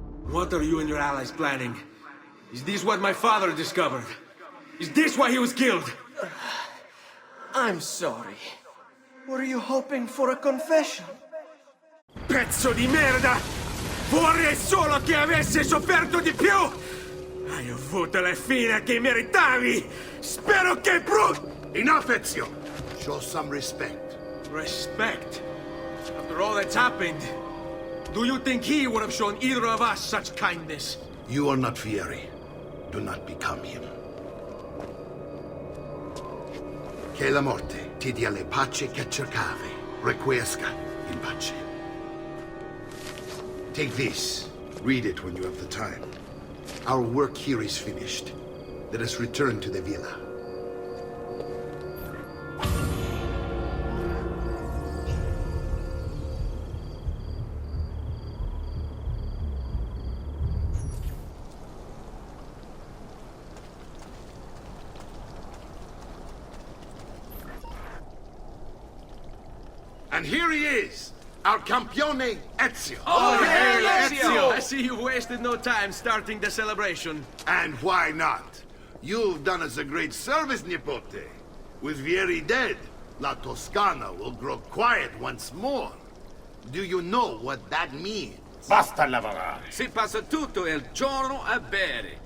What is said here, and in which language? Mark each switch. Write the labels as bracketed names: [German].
[English] What are you and your allies planning? Is this what my father discovered? Is this why he was killed? I'm sorry. Were you hoping for a confession? [Italian] Pezzo di merda! Vorrei solo che avessi sofferto di più! Hai avuto la fine che meritavi! Spero che [English] Enough, Ezio! Show some respect. Respect? After all that's happened, do you think he would have shown either of us such kindness? You are not Fieri. Do not become him. [Italian] Che la morte ti dia le pace che cercavi. [Latin] Requiescat in pace. [English] Take this. Read it when you have the time. Our work here is finished. Let us return to the villa. And here he is, our campione Ezio. Oh, hey, Ezio! I see you wasted no time starting the celebration. And why not? You've done us a great service, Nipote. With Vieri dead, La Toscana will grow quiet once more. Do you know what that means? [Italian] Basta lavorare. Si passa tutto il giorno a bere.